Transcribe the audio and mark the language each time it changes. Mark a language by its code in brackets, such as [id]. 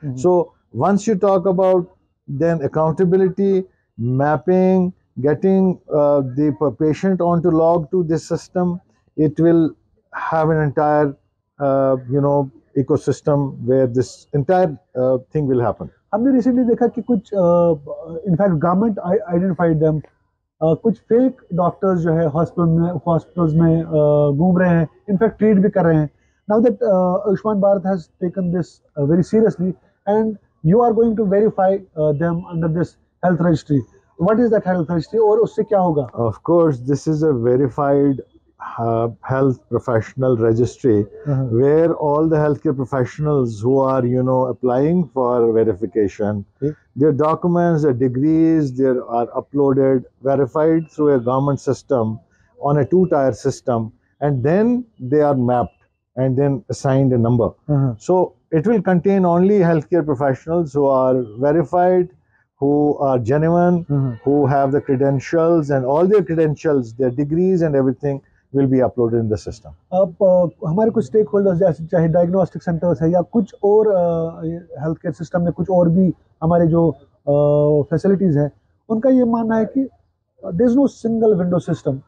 [en] So once you talk about then accountability, mapping, getting the patient onto log to this system, it will have an entire, ecosystem where this entire thing will happen. [ur] ہم نے recently دیکھا کہ کچھ [en] in fact government identified them, [ur] کچھ fake doctors جو ہے hospitals میں گھوم رہے ہیں, انفیکٹ ٹریٹ بھی کر رہے ہیں. [en] Now that Ayushman Bharat has taken this very seriously and you are going to verify them under this health registry. What is that [ur] health registry اور اس سے کیا ہوگا؟ [en] Of course, this is a verified health professional registry where all the healthcare professionals who are applying for verification, their documents, their degrees, they are uploaded, verified through a government system on a 2-tier system, and then they are mapped and then assigned a number. So it will contain only healthcare professionals who are verified, who are genuine, who have the credentials, and all their credentials, their degrees and everything will be uploaded in the system. [ur] اب ہمارے کچھ stake holders جیسے چاہے diagnostic centres ہے یا کچھ اور health care system میں کچھ اور بھی ہمارے جو فیسلٹیز ہیں ان کا یہ ماننا ہے کہ [en] There is no single window system.